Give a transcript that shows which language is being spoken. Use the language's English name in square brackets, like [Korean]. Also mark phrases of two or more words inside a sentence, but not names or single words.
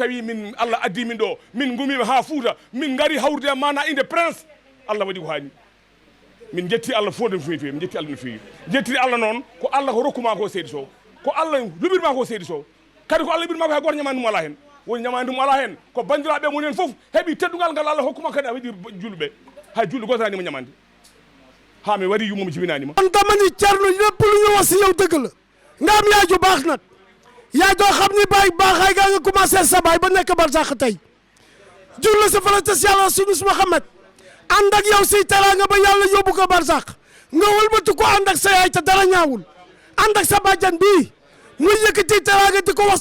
[Fula] tawi min Allah addi min ɗo min gumima ha Fouta min gari hawrude e mana inde prince Allah waɗi ko hani min jetti Allah fof no fewi min jetti Allah no fewi jettiri Allah noon ko Allah ko rokkuma ko Seydi Sow ko Allah luɓirma ko Seydi Sow kadi ko Allah luɓirma ko hay goto ñamani ɗum ala hen woni ñamani ɗum ala hen ko bandiraɓe mon hen foof heeɓi teddungal ngal Allah hokkuma kadi a waɗi julɓe hay julɗo goto ranima ñamande ha mi waɗi yummum jibinanima [Wolof] on damani Thierno lépp lu ñu wax si yow dëgg la nga am yaay ju baax nag yaay doo xam ni baay baaxaay gaa nga commencé sa baay ba nekk barsàq tey jur la sa farata si yàlla sunu Muhammad ànd ak yow si teraanga ba yàlla yóbbu ko barsàq nga wëlbati ko ànd ak sa yaay te dara ñaawul ànd ak sa bàjjan bii muy yëkkati teraanga di ko wax